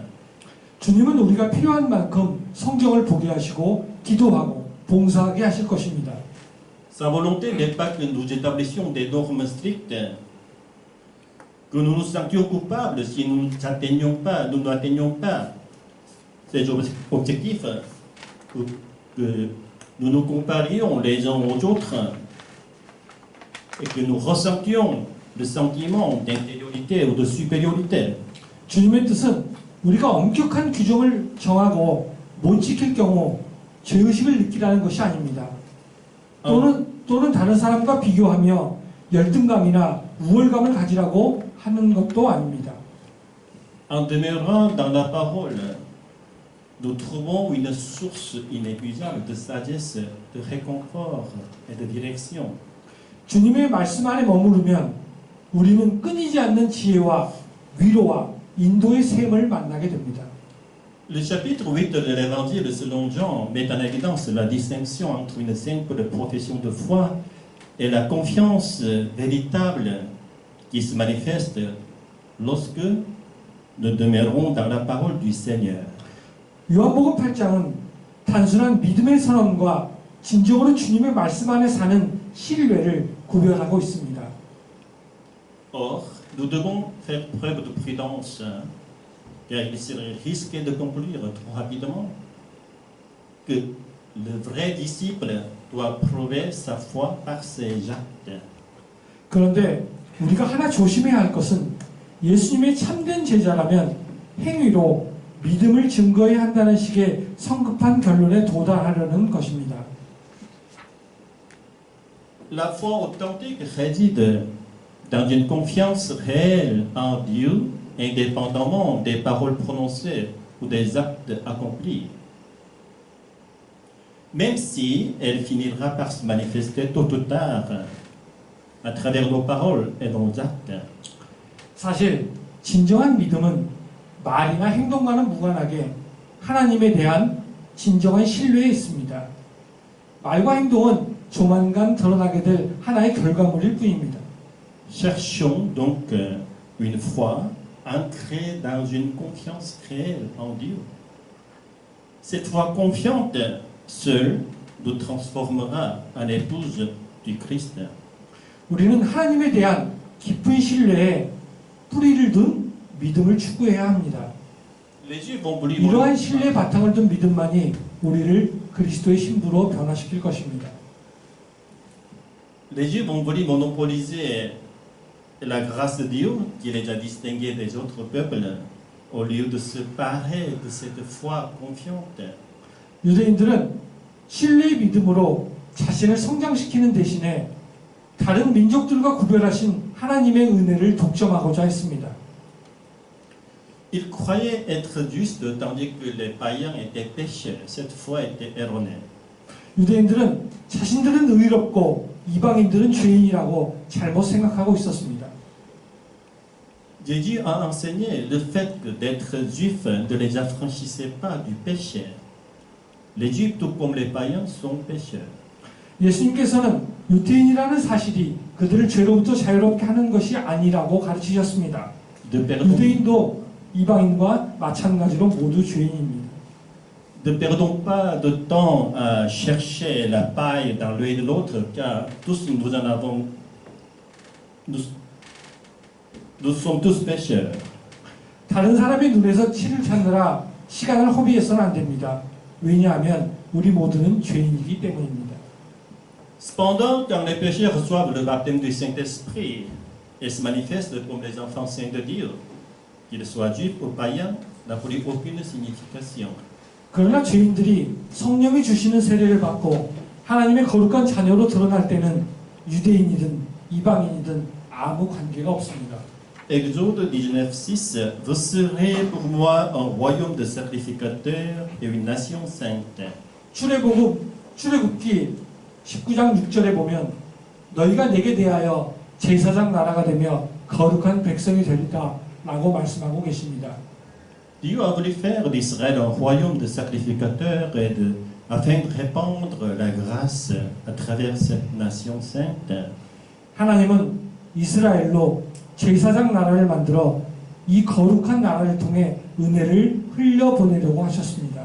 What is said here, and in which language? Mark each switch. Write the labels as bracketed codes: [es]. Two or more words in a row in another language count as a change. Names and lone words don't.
[ko] 주님은 우리가 필요한 만큼 성경을 보게 하시고 기도하고 봉사하게 하실 것입니다. [fr] Sa volonté n'est pas que nous établissions des normes strictes, que nous nous sentions coupables si nous n'atteignons pas ces objectifs, que nous nous comparions les uns aux autres et que nous ressentions le sentiment d'infériorité ou de supériorité. [ko] 주님의 뜻은 우리가 엄격한 규정을 정하고 못 지킬 경우 죄의식을 느끼라는 것이 아닙니다. 또는 다른 사람과 비교하며 열등감이나 우월감을 가지라고 하는 것도 아닙니다. [fr] En demeurant dans la parole, nous trouvons une source inépuisable de sagesse, de réconfort et de direction. [ko] 주님의 말씀 안에 머무르면 우리는 끊이지 않는 지혜와 위로와 인도의 샘을 만나게 됩니다. [fr] Le chapitre 8 de l'Évangile selon Jean met en évidence la distinction entre une simple profession de foi et la confiance véritable qui se manifeste lorsque nous demeurons dans la parole du Seigneur. [ko] 요한복음 8장은 단순한 믿음의 선언과 진정으로 주님의 말씀 안에 사는 신뢰를 구별하고 있습니다. [fr] Or, nous devons faire preuve de prudence, car il serait risqué de conclure trop rapidement que le vrai disciple doit prouver sa foi par ses actes. [ko] 그런데 우리가 하나 조심해야 할 것은 예수님의 참된 제자라면 행위로 믿음을 증거해야 한다는 식의 성급한 결론에 도달하려는 것입니다. [fr] La foi authentique réside dans une confiance réelle en Dieu, indépendamment des paroles prononcées ou des actes accomplis, même si elle finira par se manifester tôt ou tard à travers nos paroles et nos actes. [ko] 사실 진정한 믿음은 말이나 행동과는 무관하게 하나님에 대한 진정한 신뢰에 있습니다. 말과 행동은 조만간 드러나게 될 하나의 결과물일 뿐입니다. [fr] Cherchons donc une foi ancrée dans une confiance réelle en Dieu. Cette foi confiante seule nous transformera en épouse du Christ. [ko] 우리는 하나님에 대한 깊은 신뢰에 뿌리를 둔 믿음을 추구해야 합니다. [fr] Les Juifs ont voulu [ko] 이러한 신뢰의 바탕을 둔 믿음만이 우리를 그리스도의 신부로 변화시킬 것입니다. [fr] Les Juifs ont voulu monopoliser la grâce de Dieu, qui les a distingués des autres peuples, au lieu de se parer de cette foi confiante. [ko] 유대인들은 신뢰의 믿음으로 자신을 성장시키는 대신에 다른 민족들과 구별하신 하나님의 은혜를 독점하고자 했습니다. [fr] Ils croyaient être justes tandis que les païens étaient pécheurs. Cette foi était erronée. [ko] 유대인들은 자신들은 의롭고 이방인들은 죄인이라고 잘못 생각하고 있었습니다. [fr] Jésus a enseigné le fait que d'être juif ne les affranchissait pas du péché. Les juifs, tout comme les païens, sont pécheurs. [ko] 예수님께서는 유대인이라는 사실이 그들을 죄로부터 자유롭게 하는 것이 아니라고 가르치셨습니다. 유대인도 이방인과 마찬가지로 모두 죄인입니다. [fr] Ne perdons pas de temps à chercher la paille dans l'œil de l'autre, car tous nous en avons. Nous sommes tous pécheurs. [ko] 다른 사람의 눈에서 티를 찾느라 시간을 허비해서는 안 됩니다. 왜냐하면 우리 모두는 죄인이기 때문입니다. [fr] Cependant, quand les pécheurs reçoivent le baptême du Saint-Esprit et se manifestent comme les enfants saints de Dieu, qu'ils soient juifs ou païens, n'a plus aucune signification. [ko] 그러나 죄인들이 성령이 주시는 세례를 받고 하나님의 거룩한 자녀로 드러날 때는 유대인이든 이방인이든 아무 관계가 없습니다. [fr] Exode 19:6 Vous serez pour moi un royaume de sacrificateurs et une nation sainte. [ko] 출애굽기 19장 6절에 보면 너희가 내게 대하여 제사장 나라가 되며 거룩한 백성이 되리라 라고 말씀하고 계십니다. [fr] Dieu a voulu faire d'Israël un royaume de sacrificateurs afin de répandre la grâce à travers cette nation sainte. [ko] 하나님은 이스라엘로 제사장 나라를 만들어 이 거룩한 나라를 통해 은혜를 흘려보내려고 하셨습니다.